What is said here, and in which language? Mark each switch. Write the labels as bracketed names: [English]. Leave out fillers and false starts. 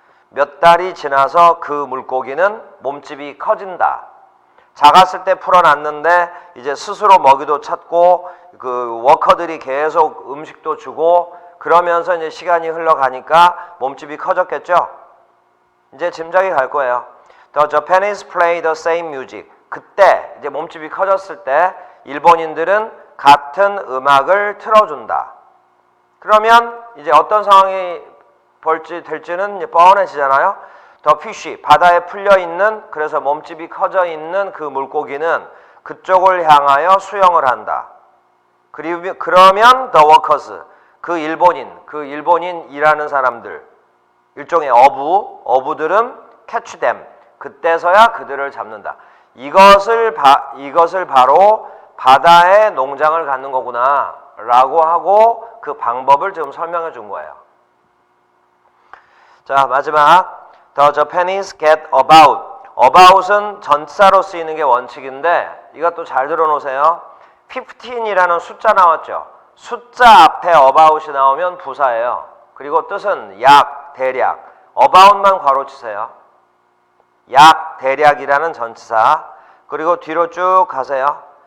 [Korean] 몇 달이 지나서 그 물고기는 몸집이 커진다. 작았을 때 풀어놨는데 이제 스스로 먹이도 찾고 그 워커들이 계속 음식도 주고 그러면서 이제 시간이 흘러가니까 몸집이 커졌겠죠. 이제 짐작이 갈 거예요. [English] The Japanese play the same music. [Korean] 그때 이제 몸집이 커졌을 때 일본인들은 같은 음악을 틀어준다. 그러면 이제 어떤 상황이 될지는 이제 뻔해지잖아요. The fish, 바다에 풀려있는, 그래서 몸집이 커져 있는 그 물고기는 그쪽을 향하여 수영을 한다. 그러면 [English] the workers, [Korean] 그 일본인 일하는 사람들, 일종의 어부들은 [English] catch them, [Korean] 그때서야 그들을 잡는다. 이것을 바로 바다에 농장을 갖는 거구나 라고 하고 그 방법을 지금 설명해 준 거예요. 자, 마지막 [English] The Japanese get about. [Korean] about은 전치사로 쓰이는 게 원칙인데 이것도 잘 들어놓으세요. 15이라는 숫자 나왔죠. 숫자 앞에 about이 나오면 부사예요. 그리고 뜻은 약, 대략. about만 괄호치세요. 약, 대략이라는 전치사. 그리고 뒤로 쭉 가세요.